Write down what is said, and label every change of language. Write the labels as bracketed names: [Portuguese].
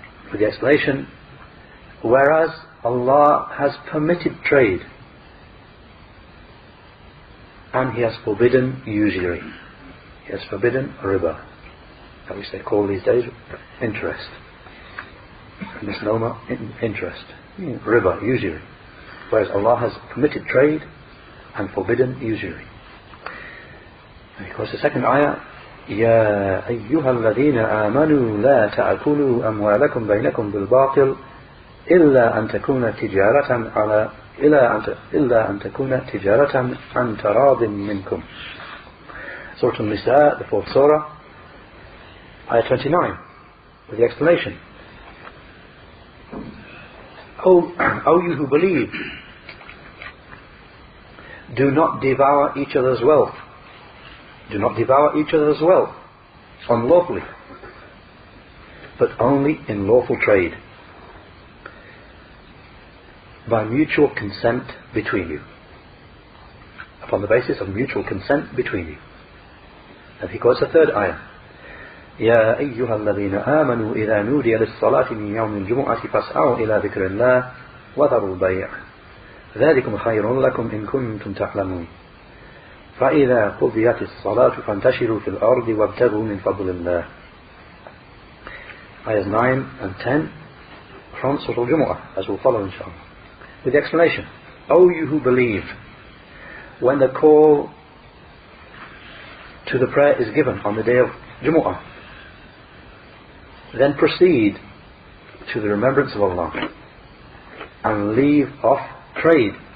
[English] With the explanation, whereas Allah has permitted trade and He has forbidden usury. He has forbidden riba, that which they call these days interest, misnomer interest, riba, usury, whereas Allah has permitted trade and forbidden usury. And of course the second ayah, [Arabic] يا أيها الذين آمنوا لا تأكلوا أموالكم بينكم بالباطل إلا أن تكون تجارة عن تراض منكم. [English] Surah An-Nisa, the fourth surah, ayah 29, with the explanation. O you who believe, do not devour each other's wealth. Do not devour each other's wealth unlawfully, but only in lawful trade, by mutual consent between you, upon the basis of mutual consent between you. And he quotes the third ayah, [Arabic] يا أيها الذين آمنوا إذا نودي للصلاة من يوم الجمعة فاسعوا إلى ذكر الله وذروا البيع ذلكم خير لكم إن كنتم تعلمون فإذا قضيت الصلاة فانتشروا في الأرض وابتغوا من فضل الله. [English] Ayahs 9 and 10 from Surah Al-Jumu'ah, as will follow inshallah. With the explanation, O you who believe, when the call to the prayer is given on the day of Jumu'ah, then proceed to the remembrance of Allah and leave off trade.